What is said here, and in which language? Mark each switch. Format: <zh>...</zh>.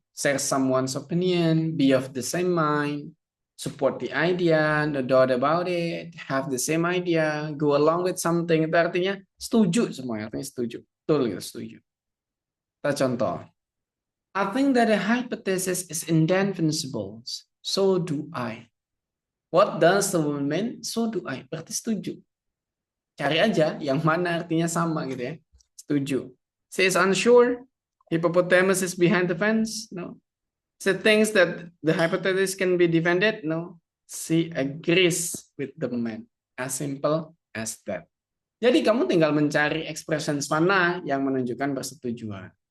<en>Share someone's opinion, be of the same mind, support the idea, no doubt about it, have the same idea, go along with something.</en> <id>Itu artinya setuju semua, artinya setuju. Betul gitu, setuju. Kita contoh.</id> <en>I think that a hypothesis is indefensible. So do I. What does the woman mean? So do I.</en> <id>Berarti setuju. Cari aja yang mana artinya sama gitu ya. Setuju.</id> <en>She is unsure. Hippopotamus is behind the fence? No. She thinks that the hypothesis can be defended? No. She agrees with the man. As simple as that.</en> <id>Jadi kamu tinggal mencari expressions mana yang menunjukkan persetujuan.</id>